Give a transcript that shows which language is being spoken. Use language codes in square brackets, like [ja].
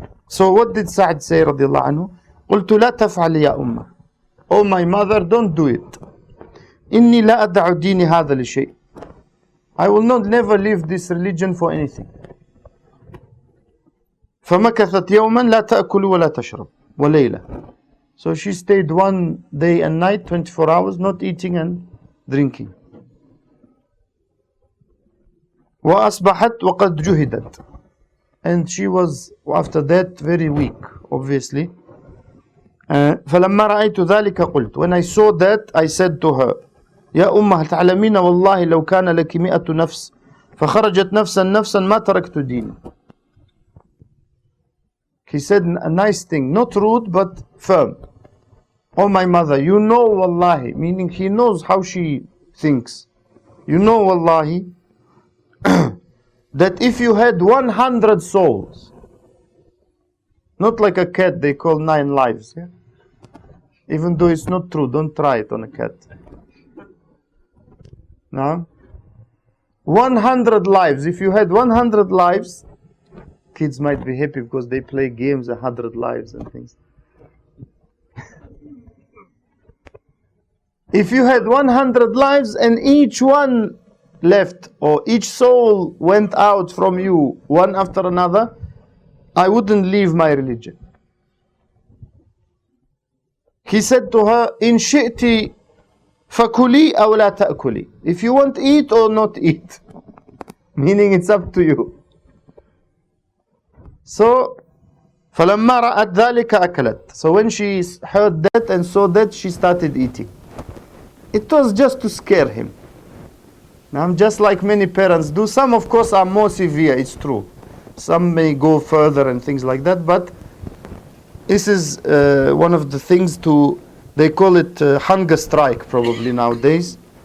[en] So what did Sa'd say radiallahu anhu? [ar] قلت لا تفعل يا أمة. [en] Oh my mother, don't do it. [ar] إني لا أدع ديني هذا لشيء. [en] I will not never leave this religion for anything. [ar] فمكثت يوما لا تأكل ولا تشرب وليلة. [en] So she stayed one day and night, 24 hours, not eating and drinking. [ar] وأصبحت وقد جهدت. [en] And she was after that very weak, obviously. [ar] فلما رأيت ذلك قلت. [en] When I saw that, I said to her, [ar] يا أمة تعلمين والله لو كان لك 100 نفس فخرجت نفسا ما تركت ديني. [en] He said a nice thing, not rude but firm. Oh my mother, you know wallahi, meaning he knows how she thinks. You know wallahi that if you had 100 souls, not like a cat they call 9 lives, yeah? Even though it's not true, don't try it on a cat. No? 100 lives, if you had 100 lives, kids might be happy because they play games 100 lives and things. If you had 100 lives and each one left or each soul went out from you one after another, I wouldn't leave my religion. He said to her, [ar] إن شئتِ فكلي أو لا تأكلي. [en] If you want eat or not eat. Meaning it's up to you. So [ar] فلما رأت ذلك أكلت. [en] So when she heard that and saw that, she started eating. It was just to scare him. Now, just like many parents do. Some of course are more severe, it's true. Some may go further and things like that, but this is one of the things to, they call it hunger strike probably nowadays.